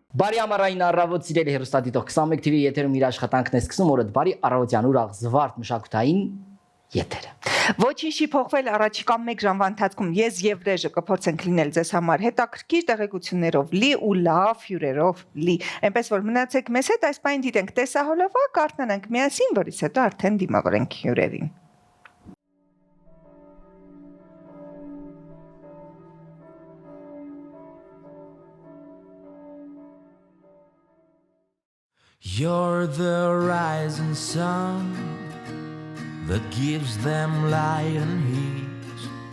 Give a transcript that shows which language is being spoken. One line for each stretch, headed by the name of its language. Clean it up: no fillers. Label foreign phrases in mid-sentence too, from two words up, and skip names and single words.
Armenian: Բարի ամառային առավոտ սիրելի հեռուստադիտող 21 TV եթերում իր աշխատանքն է սկսում օրդ բարի առավոտյան ուրախ զվարթ մշակութային եթերը։ Ոչինչ չի փոխվել առաջիկա 1 ժամվա ընթացքում ես եւ Ռեժը կփորձենք լինել ձեզ համար հետաքրքիր տեղեկություններով լի ու լավ հյուրերով լի։ Այնպես որ մնացեք մեզ հետ, այս պայն դիտենք տեսահոլովակ, արթնանանք միասին, որից հետո արդեն դիմավորենք հյուրերին։
English: You're the rising sun that gives them light and heat.